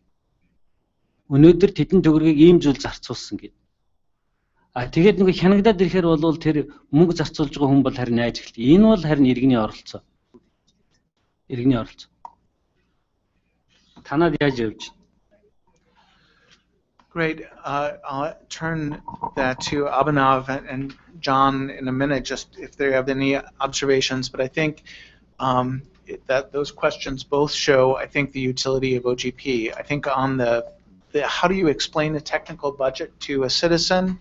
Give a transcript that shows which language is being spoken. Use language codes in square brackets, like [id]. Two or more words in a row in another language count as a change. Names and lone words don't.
[mn] Өнөөдөр тэдэн төгрөгийг ийм зүйл зарцуулсан гэдэг. Тэгээд нэг хянагдаад ирэхээр бол тэр мөнгө зарцуулж байгаа хүн бол харин найж эхэлдэг. Энэ бол харин иргэний оролцоо. Иргэний оролцоо. Танад яаж явж? [en] Great. I'll turn that to Abhinav and John in a minute, just if they have any observations. But I think that those questions both show, I think, the utility of OGP. I think on the how do you explain the technical budget to a citizen?